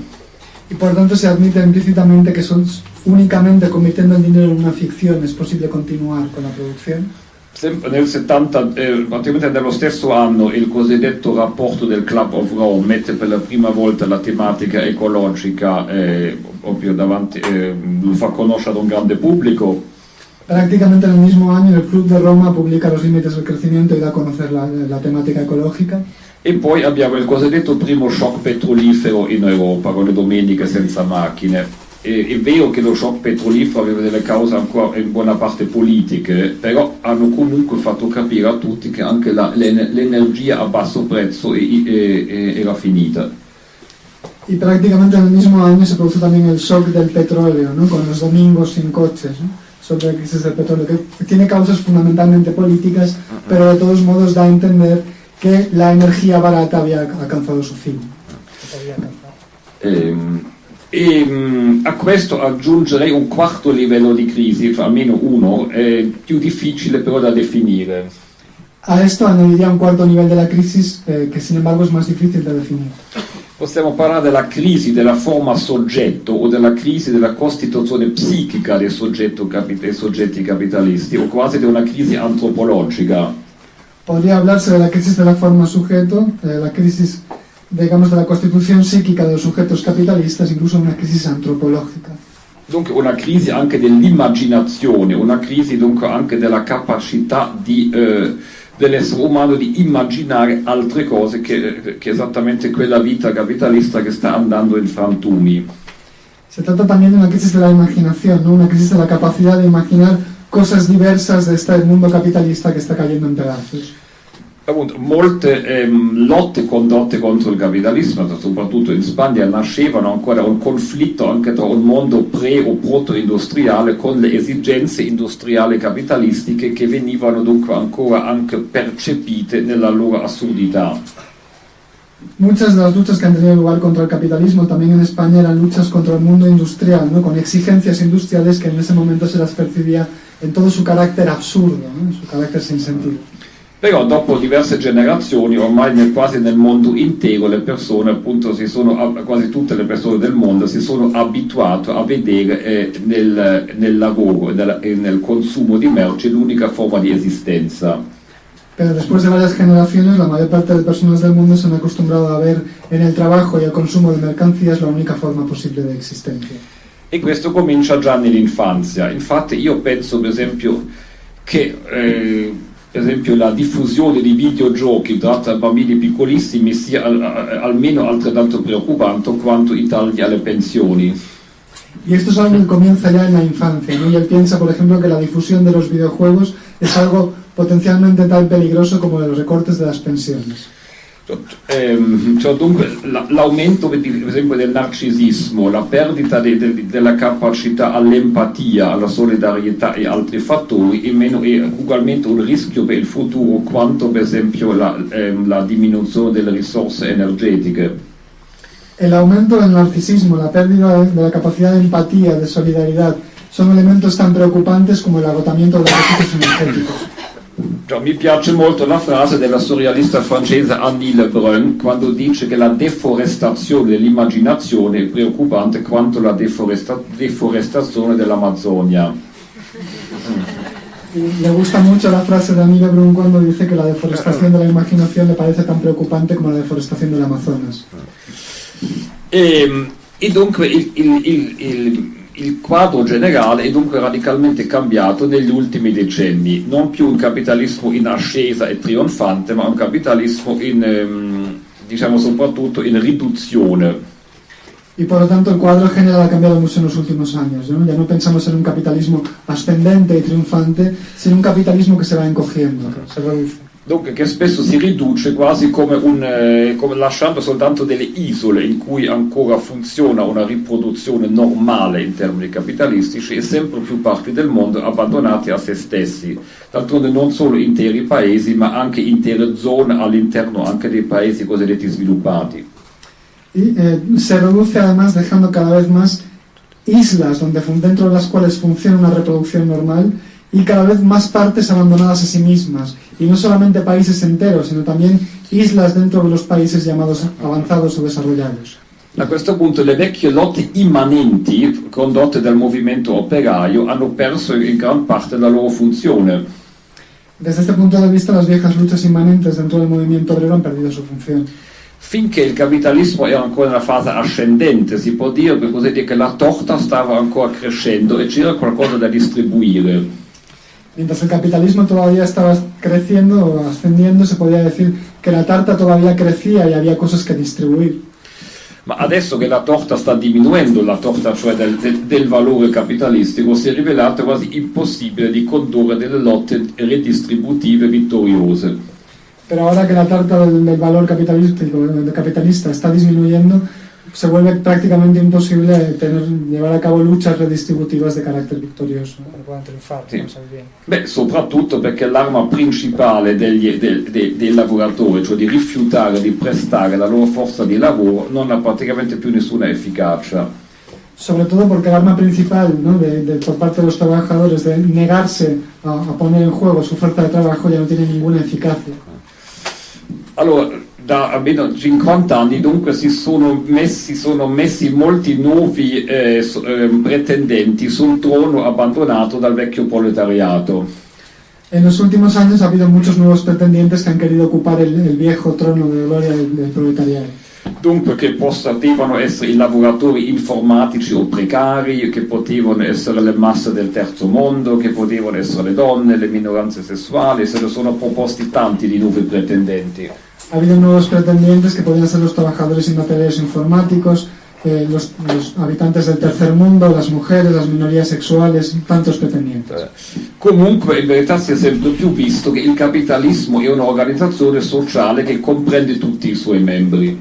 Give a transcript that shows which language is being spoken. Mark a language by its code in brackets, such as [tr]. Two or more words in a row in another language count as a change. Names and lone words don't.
[es] Y por tanto se admite implícitamente que únicamente convirtiendo el dinero en una ficción es posible continuar con la producción. [it] Sempre nel 70, praticamente nello stesso anno, il cosiddetto rapporto del Club of Rome mette per la prima volta la tematica ecologica proprio davanti, lo fa conoscere ad un grande pubblico. [es] Prácticamente en el mismo año el Club de Roma publica los límites del crecimiento y da a conocer la temática ecológica. [it] E poi abbiamo il cosiddetto primo shock petrolifero in Europa, con le domeniche senza macchine. È vero che lo shock petrolifero aveva delle cause ancora in buona parte politiche, però hanno comunque fatto capire a tutti che anche l'energia a basso prezzo era finita. [es] Y prácticamente en el mismo año se produce también el shock del petróleo, ¿no? Con los domingos sin coches, ¿no? Sobre la crisis del petróleo, que tiene causas fundamentalmente políticas, pero de todos modos da a entender que la energía barata había alcanzado su fin. [it] A questo aggiungerei un quarto livello di crisi, cioè almeno uno, più difficile però da definire. [es] A esto añadiría un cuarto nivel de la crisis que sin embargo es más difícil de definir. [it] Possiamo parlare della crisi della forma soggetto o della crisi della costituzione psichica dei soggetti capitalisti, o quasi di una crisi antropologica. [es] Podría hablarse de la crisis de la forma sujeto, la crisis, digamos, de la constitución psíquica de los sujetos capitalistas, incluso una crisis antropológica. [it] Dunque una crisi anche dell'immaginazione, una crisi dunque anche della capacità dell'essere umano di immaginare altre cose che esattamente quella vita capitalista che sta andando in frantumi. [es] Se trata también de una crisis de la imaginación, ¿no? Una crisis de la capacidad de imaginar cosas diversas de este mundo capitalista que está cayendo en pedazos. [it] Appunto, molte lotte condotte contro il capitalismo, soprattutto in Spagna, nascevano ancora un conflitto anche tra un mondo pre- o proto-industriale con le esigenze industriali capitalistiche che venivano dunque ancora anche percepite nella loro assurdità. [es] Muchas de las luchas que han tenido lugar contra el capitalismo también en España eran luchas contra el mundo industrial, ¿no? Con exigencias industriales que en ese momento se las percibía en todo su carácter absurdo, ¿no? En su carácter sin sentido. [it] Però dopo diverse generazioni, ormai quasi nel mondo intero, le persone, appunto, quasi tutte le persone del mondo si sono abituate a vedere nel lavoro e nel consumo di merci l'unica forma di esistenza. [es] Pero después de varias generaciones, la mayor parte de personas del mundo se han acostumbrado a ver en el trabajo y el consumo de mercancías la única forma posible de existencia. [it] E questo comincia già nell'infanzia. Infatti io penso, per esempio, che per esempio la diffusione di videogiochi tra bambini piccolissimi sia almeno altrettanto preoccupante quanto i tagli alle pensioni. [es] Y esto es algo que comienza ya en la infancia, ¿no? Y él piensa, por ejemplo, que la difusión de los videojuegos es algo potencialmente tan peligroso como los recortes de las pensiones. [it] Cioè, dunque l'aumento per esempio del narcisismo, la perdita della capacità all'empatia, alla solidarietà e altri fattori è ugualmente un rischio per il futuro quanto per esempio la diminuzione delle risorse energetiche. [es] El aumento del narcisismo, la pérdida de la capacidad de empatía, de solidaridad, son elementos tan preocupantes como el agotamiento de los recursos energéticos. [it] Cioè, mi piace molto la frase della surrealista francese Annie Lebrun quando dice che la deforestazione dell'immaginazione è preoccupante quanto la deforestazione dell'Amazzonia. [es] Le gusta mucho la frase de Annie Lebrun cuando dice que la deforestación de la imaginación le parece tan preocupante como la deforestación del Amazonas. [it] E dunque il quadro generale è dunque radicalmente cambiato negli ultimi decenni, non più un capitalismo in ascesa e trionfante, ma un capitalismo diciamo soprattutto in riduzione. [es] Y por lo tanto el cuadro general ha cambiado mucho en los últimos años, ¿no? Ya no pensamos en un capitalismo ascendente y triunfante, sino un capitalismo que se va encogiendo, se reduce. [it] Dunque che spesso si riduce quasi come lasciando soltanto delle isole in cui ancora funziona una riproduzione normale in termini capitalistici e sempre più parti del mondo abbandonate a se stessi. D'altronde non solo interi paesi ma anche intere zone all'interno anche dei paesi cosiddetti sviluppati. [es] Y se reduce además dejando cada vez más islas dentro de las cuales funciona una reproducción normal y cada vez más partes abandonadas a sí mismas, y no solamente países enteros, sino también islas dentro de los países llamados avanzados o desarrollados. [it] A questo punto le vecchie lotte immanenti condotte dal movimento operaio hanno perso in gran parte la loro funzione. [es] Desde este punto de vista, las viejas luchas inmanentes dentro del movimiento obrero han perdido su función. [it] Finché il capitalismo era ancora in una fase ascendente, si può dire, per così dire, che la torta stava ancora crescendo e c'era qualcosa da distribuire. [es] Mientras el capitalismo todavía estaba creciendo o ascendiendo, se podía decir que la tarta todavía crecía y había cosas que distribuir. [it] Ma adesso che la torta sta diminuendo, la torta cioè del valore capitalistico, si è rivelato quasi impossibile di condurre delle lotte redistributive vittoriose. [es] Pero ahora que la tarta del valor capitalista está disminuyendo, se vuelve prácticamente imposible llevar a cabo luchas redistributivas de carácter victorioso que puedan triunfar. [it] Sì. Beh, soprattutto perché l'arma principale dei lavoratori, cioè di rifiutare di prestare la loro forza di lavoro, non ha praticamente più nessuna efficacia. [es] Sobre todo porque el arma principal, ¿no? por parte de los trabajadores de negarse a poner en juego su fuerza de trabajo ya no tiene ninguna eficacia. [it] Allora, da almeno 50 anni dunque si sono messi molti nuovi pretendenti sul trono abbandonato dal vecchio proletariato. [es] En los últimos años ha habido muchos nuevos pretendientes que han querido ocupar el viejo trono de gloria del proletariado. [it] Dunque che potevano essere i lavoratori informatici o precari, che potevano essere le masse del terzo mondo, che potevano essere le donne, le minoranze sessuali, se ne sono proposti tanti di nuovi pretendenti. [es] Ha habido nuevos pretendientes que podían ser los trabajadores y materiales informáticos, los habitantes del tercer mundo, las mujeres, las minorías sexuales, tantos pretendientes. [it] Comunque in verità si è sempre più visto che il capitalismo è un'organizzazione sociale che comprende tutti i suoi membri.